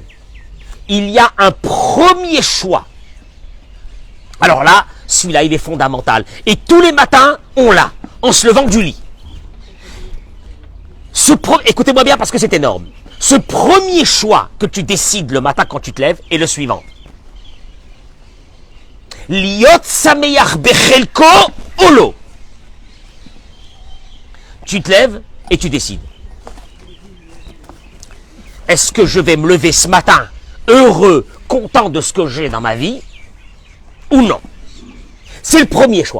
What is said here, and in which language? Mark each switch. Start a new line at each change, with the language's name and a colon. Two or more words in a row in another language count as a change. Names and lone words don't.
French: Il y a un premier choix. Alors là, celui-là, il est fondamental. Et tous les matins, on l'a, en se levant du lit. Écoutez-moi bien parce que c'est énorme. Ce premier choix que tu décides le matin quand tu te lèves est le suivant.
Hebrew: להיות שמח בחלקו או לא.
French: Tu te lèves et tu décides. Est-ce que je vais me lever ce matin heureux, content de ce que j'ai dans ma vie ou non? C'est le premier choix.